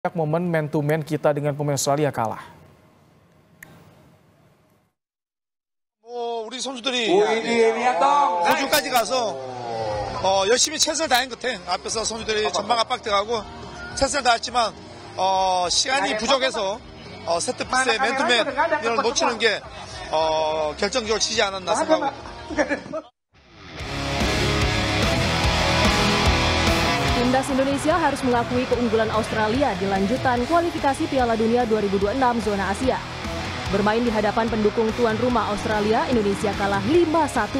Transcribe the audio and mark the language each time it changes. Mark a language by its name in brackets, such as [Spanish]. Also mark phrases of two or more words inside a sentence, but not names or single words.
[Indonesian] Momen [English] man to man [Indonesian] kita dengan pemain Australia kalah. [Korean] 우리 선수들이 호주까지 가서 열심히 최선을 다한 것 같아. 앞에서 선수들이 전방 압박돼가고 최선을 다했지만 시간이 부족해서 세트 피스의 맨투맨 이걸 놓치는 게 결정적으로 치지 않았나 생각하고. [Indonesian] Timnas Indonesia harus mengakui keunggulan Australia di lanjutan kualifikasi Piala Dunia 2026 zona Asia. Bermain di hadapan pendukung tuan rumah Australia, Indonesia kalah 5-1.